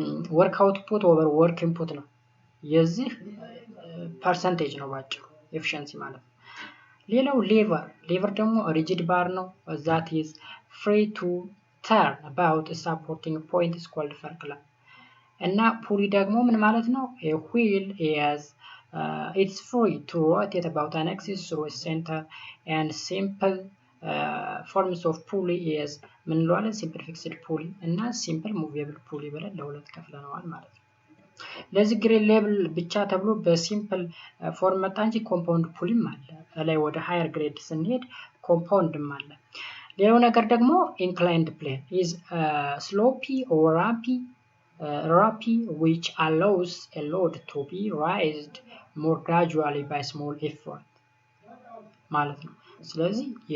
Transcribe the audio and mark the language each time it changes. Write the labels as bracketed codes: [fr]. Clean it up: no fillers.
[en] work output over work input [am] ነው። የዚህ ፐርሰንቴጅ ነው ባጭሩ ኤፊሺየንሲ ማለት ነው። ሌላው ሌቨር ደግሞ ሪጂድ ባር ነው [en] that is free to turn about a supporting point is called fulcrum [am] እና ፑሊ ደግሞ ምን ማለት ነው? [en] a wheel is it's free to rotate about an axis through a center and simple forms of pulley is [am] ምን እንለዋለን? [en] simple fixed pulley እና simple movable pulley [am] ብለን ለሁለት ከፍለነዋል ማለት ነው። ለዚህ ግሬድ ሌቭል ብቻ ተብሎ በሲምፕል ፎርም መጣ እንጂ ኮምፓውንድ ፑልም አለ። ላይ ወደ ሃየር ግሬድ ስንሄድ ኮምፓውንድም አለ። ሌላው ነገር ደግሞ ኢንክላይንድ ፕሌን [en] is slopey or rapy which allows a load to be raised more gradually by small effort [am] ማለት ነው። ስለዚህ